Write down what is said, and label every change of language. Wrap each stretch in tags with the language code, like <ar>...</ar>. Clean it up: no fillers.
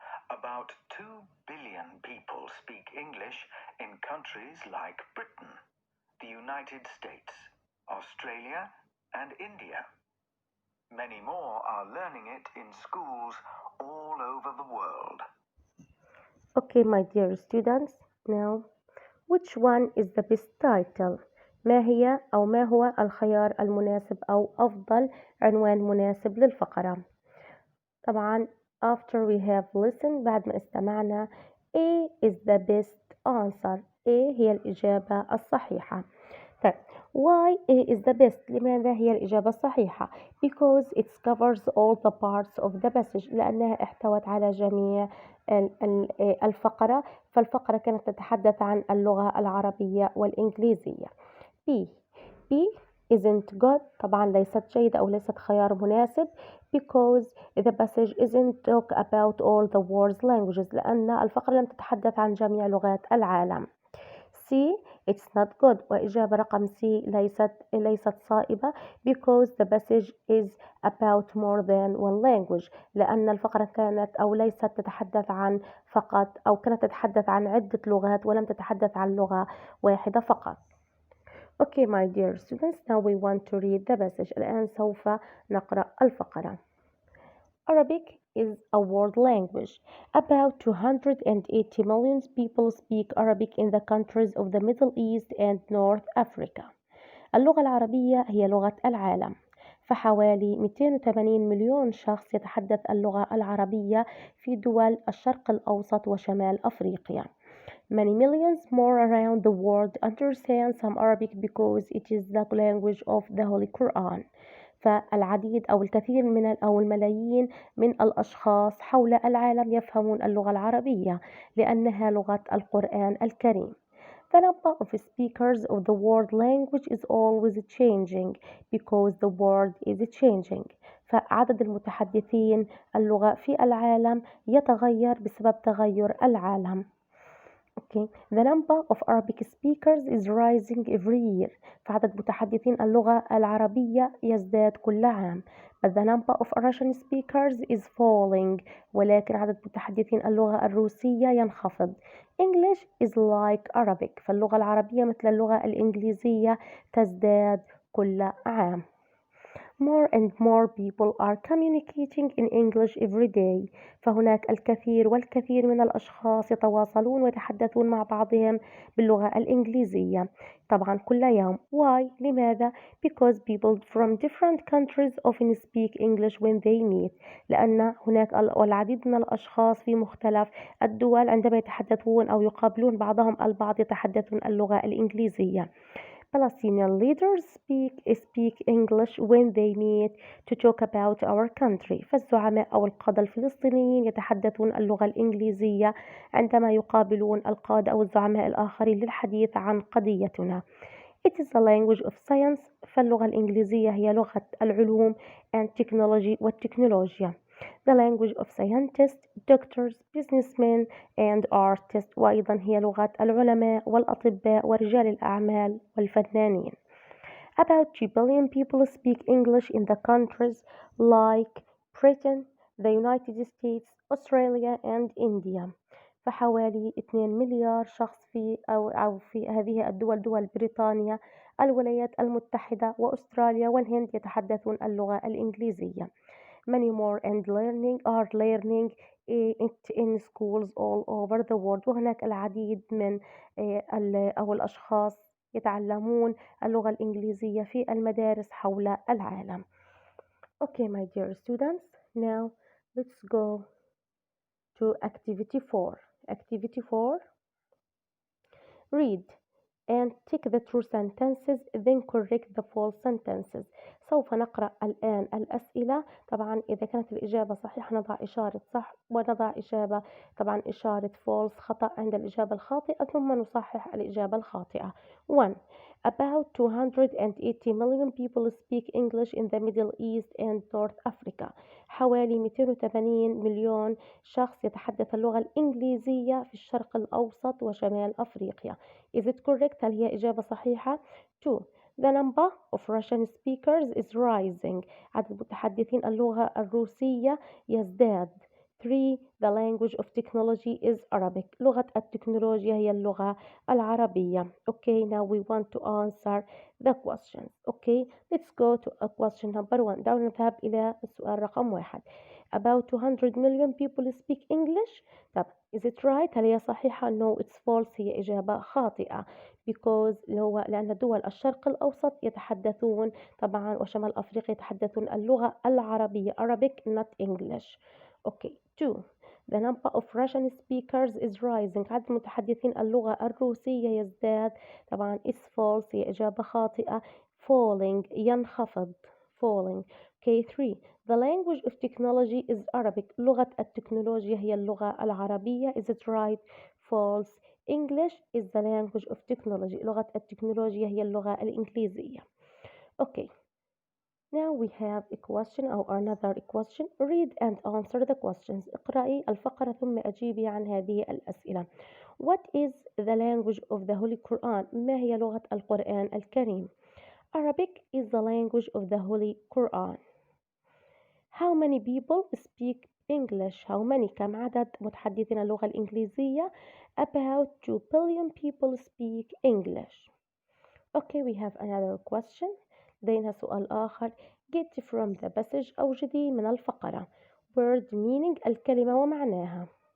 <en>About 2 billion people speak English in countries like Britain, the United States, Australia, and India. Many more are learning it in schools all over the world. Okay, my dear students, now, which one is the best title?</en> <ar>ما هي أو ما هو الخيار المناسب أو أفضل عنوان مناسب للفقرة؟ طبعا</ar> <en>after we have listened</en> <ar>بعد ما استمعنا</ar> <en>A is the best answer.</en> <ar>A هي الإجابة الصحيحة. طيب</ar> <en>why A is the best؟</en> <ar>لماذا هي الإجابة الصحيحة؟</ar> <en>Because it covers all the parts of the passage.</en> <ar>لأنها احتوت على جميع الفقرة. فالفقرة كانت تتحدث عن اللغة العربية والإنجليزية.</ar> <en>B. B isn't good.</en> <ar>طبعا ليست جيدة أو ليست خيار مناسب</ar> <en>because the passage isn't talk about all the world's languages.</en> <ar>لأن الفقرة لم تتحدث عن جميع لغات العالم.</ar> <en>C. It's not good.</en> <ar>وإجابة رقم C ليست صائبة</ar> <en>because the passage is about more than one language.</en> <ar>لأن الفقرة كانت أو ليست تتحدث عن فقط أو كانت تتحدث عن عدة لغات ولم تتحدث عن لغة واحدة فقط.</ar> <en>Okay, my dear students, now we want to read the passage.</en> <ar>الآن سوف نقرأ الفقرة.</ar> <en>Arabic is a world language. About 280 million people speak Arabic in the countries of the Middle East and North Africa.</en> <ar>اللغة العربية هي لغة العالم. فحوالي 280 مليون شخص يتحدث اللغة العربية في دول الشرق الأوسط وشمال أفريقيا.</ar> <en>Many millions more around the world understand some Arabic because it is the language of the Holy Quran.</en> <ar>فالعديد أو الكثير من أو الملايين من الأشخاص حول العالم يفهمون اللغة العربية لأنها لغة القرآن الكريم.</ar> <en>The number of speakers of the world language is always changing because the world is changing.</en> <ar>فعدد المتحدثين اللغة في العالم يتغير بسبب تغير العالم.</ar> <en>Okay. The number of Arabic speakers is rising every year.</en> <ar>فعدد متحدثين اللغة العربية يزداد كل عام.</ar> <en>But the number of Russian speakers is falling.</en> <ar>ولكن عدد متحدثين اللغة الروسية ينخفض.</ar> <en>English is like Arabic.</en> <ar>فاللغة العربية مثل اللغة الإنجليزية تزداد كل عام.</ar> <en>More and more people are communicating in English every day.</en> <ar>فهناك الكثير والكثير من الأشخاص يتواصلون ويتحدثون مع بعضهم باللغة الإنجليزية طبعا كل يوم.</ar> <en>Why؟</en> <ar>لماذا؟</ar> <en>Because people from different countries often speak English when they meet.</en> <ar>لأن هناك العديد من الأشخاص في مختلف الدول عندما يتحدثون أو يقابلون بعضهم البعض يتحدثون اللغة الإنجليزية.</ar> <en>Palestinian leaders speak English when they meet to talk about our country.</en> <ar>فالزعماء أو القادة الفلسطينيين يتحدثون اللغة الإنجليزية عندما يقابلون القادة أو الزعماء الآخرين للحديث عن قضيتنا.</ar> <en>It is the language of science.</en> <ar>فاللغة الإنجليزية هي لغة العلوم</ar> <en>and technology</en> <ar>والتكنولوجيا.</ar> <en>The language of scientists, doctors, businessmen and artists.</en> <ar>وأيضا هي لغة العلماء والأطباء ورجال الأعمال والفنانين.</ar> <en>About 2 billion people speak English in the countries like Britain, the United States, Australia and India.</en> <ar>فحوالي 2 مليار شخص في هذه الدول دول بريطانيا الولايات المتحدة وأستراليا والهند يتحدثون اللغة الإنجليزية.</ar> <en>Many more are learning it in schools all over the world.</en> <ar>وهناك العديد من الأشخاص يتعلمون اللغة الإنجليزية في المدارس حول العالم.</ar> <en>Okay, my dear students, now let's go to activity 4. Activity 4. Read and tick the true sentences, then correct the false sentences.</en> <ar>سوف نقرأ الآن الأسئلة. طبعا إذا كانت الإجابة صحيحة نضع إشارة صح ونضع إشارة false خطأ عند الإجابة الخاطئة ثم نصحح الإجابة الخاطئة. 1.</ar> <en>About 280 million people speak English in the Middle East and North Africa.</en> <ar>حوالي 280 مليون شخص يتحدث اللغة الإنجليزية في الشرق الأوسط وشمال أفريقيا.</ar> <en>Is it correct؟</en> <ar>هل هي إجابة صحيحة؟ 2.</ar> <en>The number of Russian speakers is rising.</en> <ar>عدد متحدثين اللغة الروسية يزداد. 3.</ar> <en>The language of technology is Arabic.</en> <ar>لغة التكنولوجيا هي اللغة العربية.</ar> <en>Okay, now we want to answer the questions. Okay, let's go to a question number 1.</en> <ar>دعونا نذهب إلى السؤال رقم 1.</ar> <en>About 200 million people speak English.</en> <ar>طب</ar> <en>is it right؟</en> <ar>هل هي صحيحة؟</ar> <en>No, it's false.</en> <ar>هي إجابة خاطئة.</ar> <en>Because</en> <ar>لأن دول الشرق الأوسط يتحدثون طبعا وشمال أفريقيا يتحدثون اللغة العربية</ar> <en>Arabic not English. Okay. 2. The number of Russian speakers is rising.</en> <ar>عدد متحدثين اللغة الروسية يزداد. طبعا</ar> <en>is false.</en> <ar>هي إجابة خاطئة.</ar> <en>Falling</en> <ar>ينخفض.</ar> <en>Falling. Okay. 3. The language of technology is Arabic.</en> <ar>لغة التكنولوجيا هي اللغة العربية.</ar> <en>Is it right? False. English is the language of technology.</en> <ar>لغة التكنولوجيا هي اللغة الإنجليزية.</ar> <en>Okay. Now we have a question or another question. Read and answer the questions.</en> <ar>اقرأي الفقرة ثم أجيبي عن هذه الأسئلة.</ar> <en>What is the language of the Holy Quran?</en> <ar>ما هي لغة القرآن الكريم?</ar> <en>Arabic is the language of the Holy Quran. How many people speak English? How many</en> <ar>كم عدد متحدثين اللغة الإنجليزية?</ar> <en>About 2 billion people speak English. Okay, we have another question.</en> <ar>لدينا سؤال آخر.</ar> <en>Get from the passage</en> <ar>أوجدي من الفقرة.</ar> <en>Word meaning</en> <ar>الكلمة ومعناها.</ar>